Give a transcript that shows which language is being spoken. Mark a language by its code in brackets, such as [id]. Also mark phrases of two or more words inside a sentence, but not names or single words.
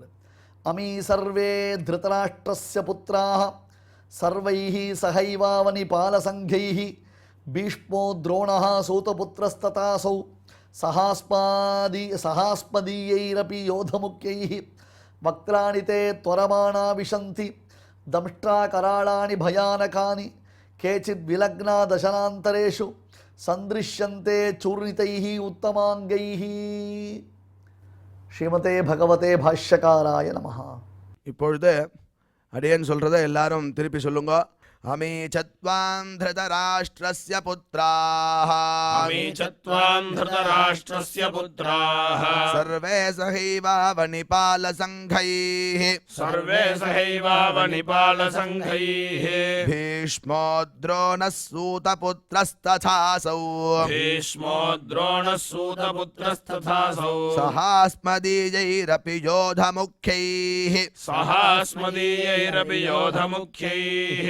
[sa] अमी सर्वे धृतराष्ट्रस्य पुत्राः सर्वैः सहैवावनि पालसङ्घैः भीष्मो द्रोणः सूतपुत्रस्तथासौ सहास्मदीयैरपि योधमुख्यैः वक्त्राणि ते त्वरमाणा विशन्ति दंष्ट्राकराळानि भयानकानि केचिद् विलग्ना दशनान्तरेषु सन्दृश्यन्ते चूर्णितैः उत्तमाङ्गैः. श्रीमते भगवते भाष्यकाराय नमः. [ta] இப்பொழுது அடியேன் சொல்றதை எல்லாரும் திருப்பி சொல்லுங்க. [sa] अमी च त्वां धृतराष्ट्रस्य पुत्राः अमी च त्वां धृतराष्ट्रस्य पुत्राः सर्वे सहैवावनिपालसङ्घैः सर्वे सहैवावनिपालसङ्घैः भीष्मो द्रोणः सूतपुत्रस्तथासौ भीष्मो द्रोणः सूतपुत्रस्तथासौ सहास्मदीयैरपि योधमुख्यैः सहास्मदीयैरपि योधमुख्यैः